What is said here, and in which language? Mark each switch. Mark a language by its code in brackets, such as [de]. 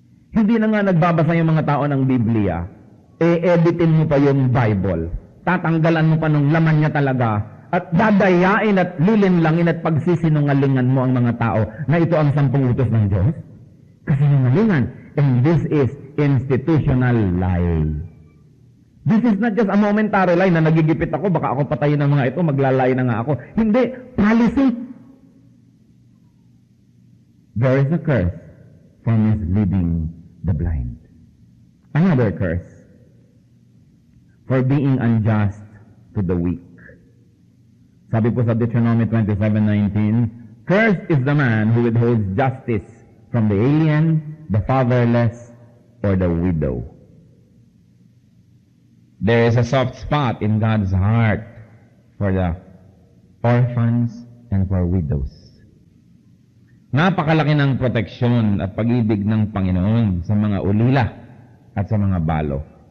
[tl] Hindi na nga nagbabasa yung mga tao ng Biblia, editin mo pa yung Bible, tatanggalan mo pa ng laman niya talaga, at dadayain at lilinlangin at pagsisinungalingan mo ang mga tao na ito ang 10 utos ng Diyos. Kasinungalingan. [en] And this is institutional lie. This is not just a momentary lie [tl] na nagigipit ako, baka ako patayin ng mga ito, maglalay na nga ako. Hindi. Policy. [en] There is a curse for misleading the blind. Another curse for being unjust to the weak. [tl] Sabi po sa [en] Deuteronomy 27:19, cursed is the man who withholds justice from the alien, the fatherless, or the widow. There is a soft spot in God's heart for the orphans and for widows. [tl] Napakalaki ng proteksyon at pag-ibig ng Panginoon sa mga ulila at sa mga balo.